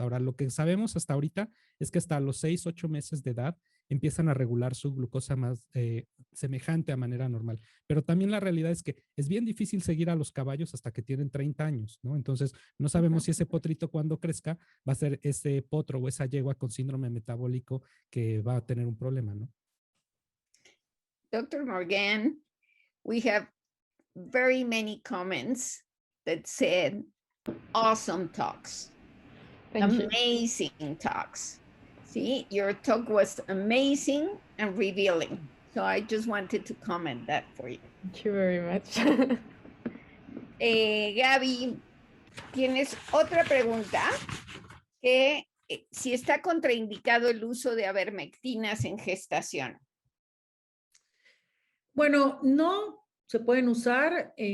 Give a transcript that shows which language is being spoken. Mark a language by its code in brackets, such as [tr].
[es] Ahora, lo que sabemos hasta ahorita es que hasta los 6, 8 meses de edad empiezan a regular su glucosa más semejante a manera normal. Pero también la realidad es que es bien difícil seguir a los caballos hasta que tienen 30 años, ¿no? Entonces, no sabemos si ese potrito cuando crezca va a ser ese potro o esa yegua con síndrome metabólico que va a tener un problema, ¿no? [en] Dr. Morgan, we have very many comments that said, awesome talks, amazing talks. See, your talk was amazing and revealing. So I just wanted to comment that for you. Thank you very much. [es] Gaby, ¿tienes otra pregunta? Que si está contraindicado el uso de avermectinas en gestación. Bueno, no se pueden usar.